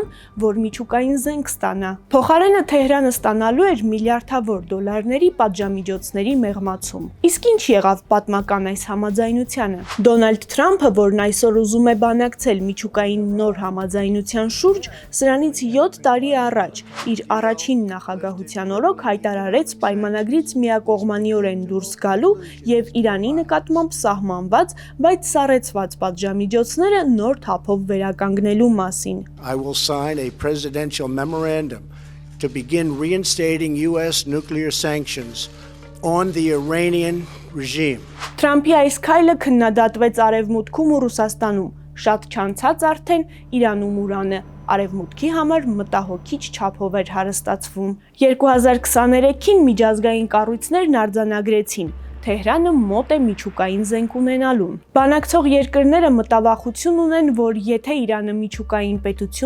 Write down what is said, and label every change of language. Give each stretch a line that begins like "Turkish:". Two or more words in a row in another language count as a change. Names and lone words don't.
Armenian: որ միջուկային զենք ստանա։ Փոխարենը Թեհրանը ստանալու էր միլիարդավոր դոլարների պատժամիջոցների մեղմացում։ Իսկ ինչ եղավ պատմական այս համաձայնությանը։ Դոնալդ Թրամփը, որն այսօր ուզում է բանակցել միջուկային նոր համաձայնության շուրջ, սրանից 7 տարի առաջ իր առաջին նախագահության օրոք հայտարարեց պայմանագրից միակողմանիորեն դուրս գալու եւ Իրանի նկատմամբ սահմանված, բայց սառեցված պատժամիջոցները նոր թափով վերականգնելու մասին։
English: I will sign a presidential memorandum to begin reinstating US nuclear sanctions on the Iranian regime.
Armenian: Թրամփի այս քայլը քննադատվեց Արևմուտքում ու Ռուսաստանում։ Շատ չանցած արդեն Իրանում ուրանը Արևմուտքի համար մտահոգիչ չափով էր հարստացվում։ 2023-ին միջազգային կառույցներն արձանագրեցին, Թեհրանը մոտ է միջուկային զենք ունենալուն։ Բանակցող երկրները մտավախություն ունեն, որ եթե Իրանը միջուկային պետություն